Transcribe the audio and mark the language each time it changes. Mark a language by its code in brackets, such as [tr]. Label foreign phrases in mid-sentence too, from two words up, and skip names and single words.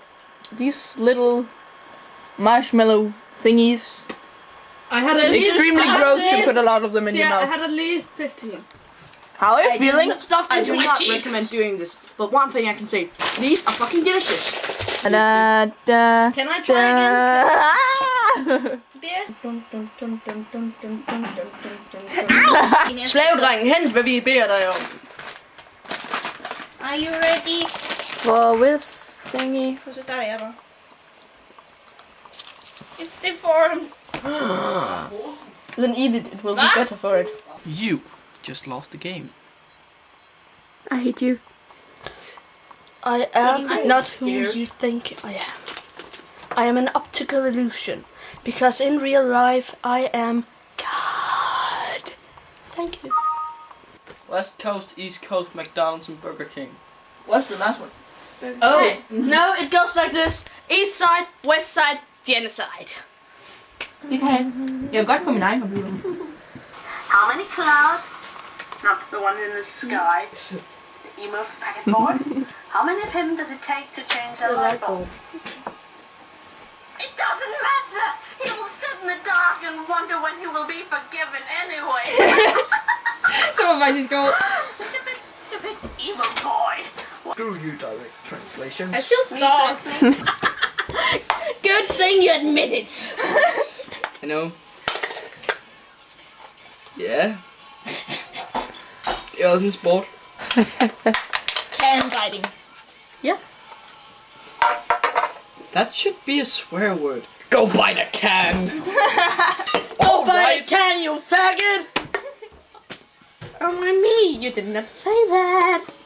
[en] These little marshmallow thingies. I had at least... Extremely I had gross at to least- put a lot of them in your Yeah, I mouth. had at least 15. How are you feeling? Stuffed I into do my not cheeks. recommend doing this, but one thing I can say, these are fucking delicious. Da, da, Can I try again? da. [da] Slavedreng, hent hvad vi beder dig om. [en] Are you ready? For whiz thingy. [da] For så starter jeg bare. [en] It's deformed. Then eat it, it will be better for it. You just lost the game. I hate you. I am not who you think I am. I am an optical illusion. Because in real life, I am God. Thank you. West Coast, East Coast, McDonald's and Burger King. What's the last one? Oh, no, it goes like this. East side, west side, genocide. Okay. [da] Jeg er godt på min egen computer. [en] How many clouds? Not the one in the sky. The emo faggot boy. How many of him does it take to change a light bulb? It doesn't matter. He will sit in the dark and wonder when he will be forgiven anyway. [da] Det var faktisk godt. [en] Stupid, stupid emo boy. Screw you, direct translations. I feel stalked. Good thing you admit it. You know? Yeah. [da] Det er også en sport. [en] Can biting. That should be a swear word. Go bite a can! Go buy a can, you faggot! Oh, me, you did not say that.